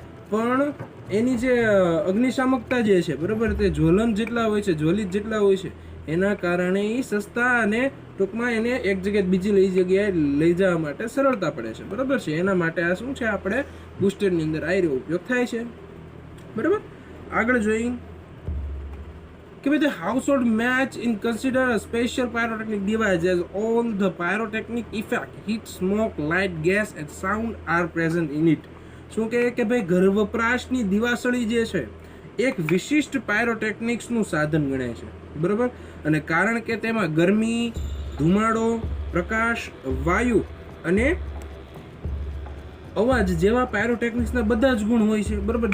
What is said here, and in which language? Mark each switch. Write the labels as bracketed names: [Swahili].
[Gujarati] પણ એની જે અગ્નિશામકતા જે છે બરાબર, તે જ્વલન જેટલા હોય છે, જ્વલિત જેટલા હોય છે, એના કારણે એ સસ્તા અને ટૂંકમાં એને એક જગ્યાએ બીજી જગ્યાએ લઈ જવા માટે સરળતા પડે છે બરાબર છે. એના માટે આ શું છે, આપણે બુસ્ટરની અંદર આ ઉપયોગ થાય છે બરાબર. આગળ જોઈ કે ભાઈ [English] the household match in consider a special pyrotechnic device as all the pyrotechnic effect, heat, smoke, light, gas and sound are present in it. [Gujarati] શું કહે કે ભાઈ ઘર વપરાશની દિવાસળી જે છે એક વિશિષ્ટ પાયરોટેકનિક્સનું સાધન ગણાય છે બરાબર. અને કારણ કે તેમાં ગરમી, ધુમાડો, પ્રકાશ, વાયુ અને અવાજ જેવા પાયરોટેકનિક્સના બધા જ ગુણ હોય છે બરાબર.